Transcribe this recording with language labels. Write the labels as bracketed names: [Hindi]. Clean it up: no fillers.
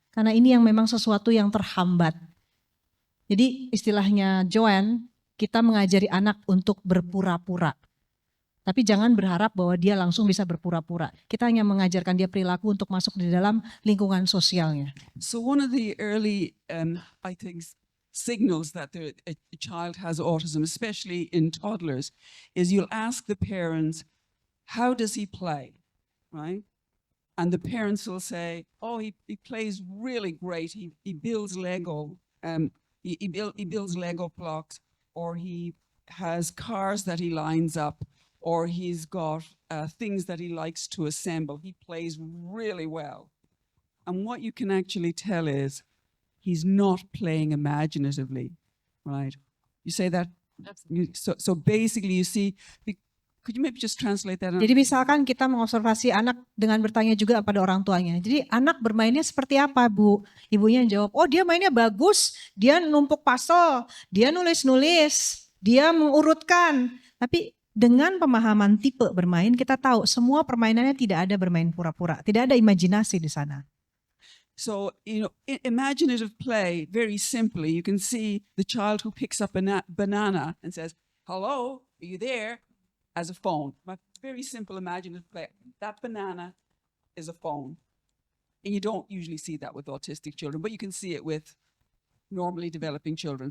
[Indonesian] Karena ini yang memang sesuatu yang terhambat. Jadi istilahnya Joanne, kita mengajari anak untuk berpura-pura. Tapi jangan berharap bahwa dia langsung bisa berpura-pura. Kita hanya mengajarkan dia perilaku untuk masuk di dalam lingkungan sosialnya. [English] So one of the early, I think, signals that a child has autism, especially in toddlers, is you'll ask the parents, how does he play, right? And the parents will say, oh, he plays really great. He builds Lego, he builds Lego blocks, or he has cars that he lines up, or he's got things that he likes to assemble. He plays really well. And what you can actually tell is he's not playing imaginatively, right? You say that? Absolutely. So basically you see, could you maybe just translate that? [Indonesian] Jadi misalkan kita mengobservasi anak dengan bertanya juga pada orang tuanya. Jadi anak bermainnya seperti apa, Bu? Ibunya jawab, oh dia mainnya bagus, dia numpuk puzzle, dia nulis-nulis, dia mengurutkan. Tapi dengan pemahaman tipe bermain, kita tahu semua permainannya tidak ada bermain pura-pura, tidak ada imajinasi di sana. [English] So, imaginative play, very simply, you can see the child who picks up a banana and says, hello, are you there? As a phone. Very simple imaginative play. That banana is a phone. And you don't usually see that with autistic children, but you can see it with normally developing children.